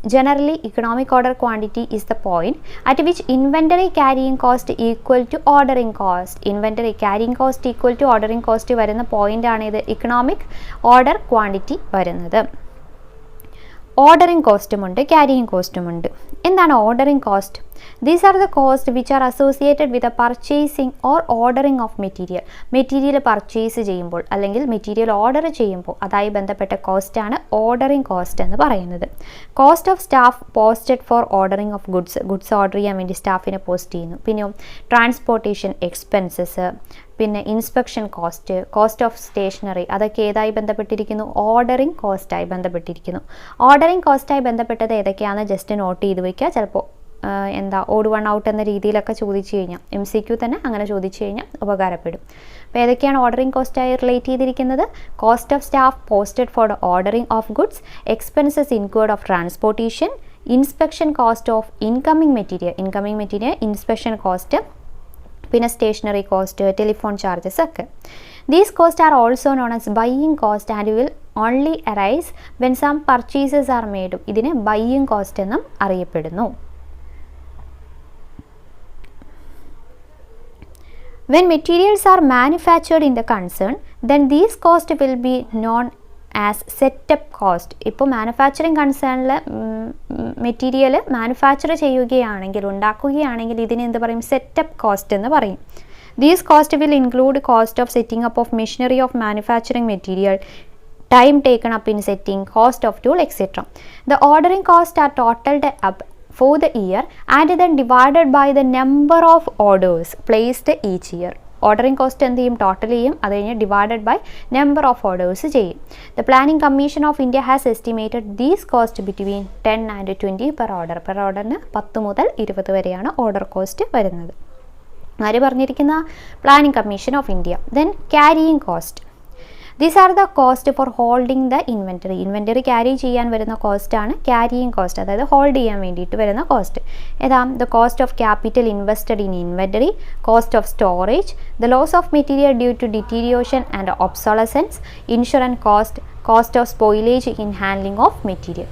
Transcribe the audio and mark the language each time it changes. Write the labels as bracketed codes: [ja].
[en] Generally economic order quantity is the point at which inventory carrying cost equal to ordering cost. [ml] Inventory carrying cost equal to ordering cost വരുന്ന പോയിൻ്റാണ് ഇത് economic order quantity വരുന്നത്. Ordering കോസ്റ്റുമുണ്ട്, carrying കോസ്റ്റുമുണ്ട്. എന്താണ് ordering cost? [en] These are the costs which are associated with the purchasing or ordering of material. [ml] Material purchase ചെയ്യുമ്പോൾ അല്ലെങ്കിൽ material order ചെയ്യുമ്പോൾ അതായി ബന്ധപ്പെട്ട കോസ്റ്റാണ് ഓർഡറിങ് കോസ്റ്റ് എന്ന് പറയുന്നത്. [en] cost of staff posted for ordering of goods [ml] order ചെയ്യാൻ വേണ്ടി സ്റ്റാഫിനെ പോസ്റ്റ് ചെയ്യുന്നു. പിന്നെ ട്രാൻസ്പോർട്ടേഷൻ എക്സ്പെൻസസ്, പിന്നെ inspection cost, cost of stationery, അതൊക്കെ ഏതായി ബന്ധപ്പെട്ടിരിക്കുന്നു? ഓർഡറിങ് കോസ്റ്റായി ബന്ധപ്പെട്ടിരിക്കുന്നു. ഓർഡറിങ് കോസ്റ്റായി ബന്ധപ്പെട്ടത് ഏതൊക്കെയാണെന്ന് ജസ്റ്റ് നോട്ട് ചെയ്ത് വയ്ക്കുക. ചിലപ്പോൾ ഓഡ് വൺ ഔട്ട് എന്ന രീതിയിലൊക്കെ ചോദിച്ചു കഴിഞ്ഞാൽ MCQ തന്നെ അങ്ങനെ ചോദിച്ചു കഴിഞ്ഞാൽ ഉപകാരപ്പെടും. അപ്പോൾ ഏതൊക്കെയാണ് ഓർഡറിങ് കോസ്റ്റായി റിലേറ്റ് ചെയ്തിരിക്കുന്നത്? [en] Cost of staff posted for ordering of goods, expenses incurred of transportation, inspection cost of incoming material inspection cost, പിന്നെ stationery cost, telephone charges ഒക്കെ. These cost are also known as buying cost and will only arise when some purchases are made. [ml] ഇതിനെ buying cost എന്നും അറിയപ്പെടുന്നു. [en] When materials are manufactured in the concern, then these costs will be known as setup cost. [ml] ഇപ്പോൾ manufacturing കൺസേണിൽ material manufacture ഉണ്ടാക്കുകയാണെങ്കിൽ ഇതിന് എന്ത് പറയും? Setup cost എന്ന് പറയും. [en] These costs will include cost of setting up of machinery of manufacturing material, time taken up in setting, cost of tool, etc. The ordering costs are totaled up for the year and then divided by the number of orders placed each year. [ml] Ordering cost എന്ത് ചെയ്യും? Total ചെയ്യും, അത് കഴിഞ്ഞ് divided by number of orders ചെയ്യും. [en] The planning commission of India has estimated these cost between 10 and 20 per order. [ml] Per ഓർഡറിന് 10 മുതൽ 20 വരെയാണ് order cost വരുന്നത്. ആര് പറഞ്ഞിരിക്കുന്ന? Planning commission of India. Then carrying cost. [en] These are the cost for holding the inventory. [ml] Inventory carry ചെയ്യാൻ വരുന്ന കോസ്റ്റാണ് carrying cost, അതായത് hold ചെയ്യാൻ വേണ്ടിയിട്ട് വരുന്ന കോസ്റ്റ്. ഏതാ? [en] The cost of capital invested in inventory, cost of storage, the loss of material due to deterioration and obsolescence, insurance cost, cost of spoilage in handling of material.